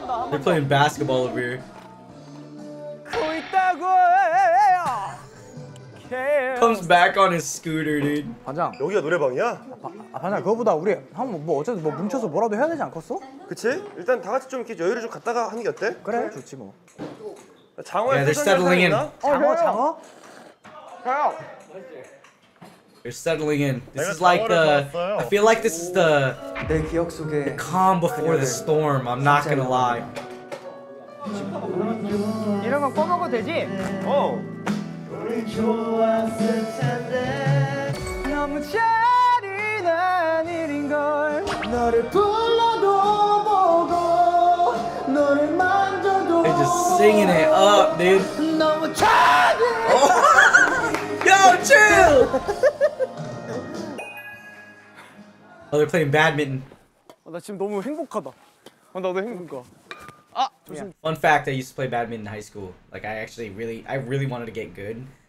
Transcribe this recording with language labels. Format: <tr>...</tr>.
<en>They're playing basketball over here. Comes back on his scooter, dude.</en> <ko>반장. 여기가 노래방이야? 반장 그거보다 우리 한 뭐 어쨌든 뭐 뭉쳐서 뭐라도 해야 되지 않겠어? 그치? 일단 다 같이 좀 이렇게 여유를 좀 갖다가 하는 게 어때? 그래 좋지 뭐. 장어에</ko> <en>Yeah, they're settling in.</en> <ko>장어?</ko> <en>They're settling in. This is like the. I feel like this is the calm before the storm. I'm not gonna lie.</en> <ko>이런 건 꺼먹어도 되지? 너무 잔인한 일인걸 너를 불러도 보고 너를 만져도</ko> <en>They're just singing it up, dude.</en> <ko>너무 잔인해.</ko> <en>Yo, chill! Oh, they're playing badminton.</en> <ko>나 지금 너무 행복하다. 나도 행복해.</ko> <en>Fun fact: I used to play badminton in high school. Like, I really wanted to get good.</en>